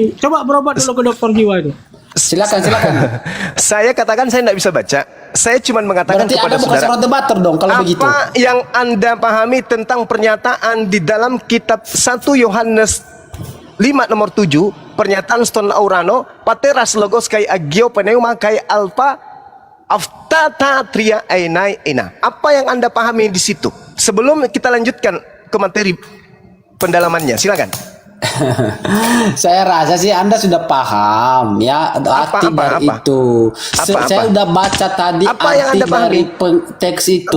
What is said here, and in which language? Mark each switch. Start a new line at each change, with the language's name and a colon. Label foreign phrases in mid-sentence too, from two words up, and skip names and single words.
Indonesian: Coba berobat dulu ke dokter jiwa itu. Silakan. Saya katakan saya tidak bisa baca. Saya cuma mengatakan Berarti kepada Anda bukan saudara. seorang debater dong kalau Apa begitu. yang Anda pahami tentang pernyataan di dalam kitab 1 Yohanes 5 nomor 7, pernyataan
Greek: στον ουρανό, πατέρας λόγος και άγιο πνεύμα και άλφα αυτά τα τρία είναι ένα.
Indonesian: Apa yang Anda pahami di situ? Sebelum kita lanjutkan ke materi pendalamannya, silakan. Saya rasa sih Anda sudah paham ya arti dari apa? itu. Apa? Saya udah baca tadi Apa yang arti Anda pahami? dari teks itu.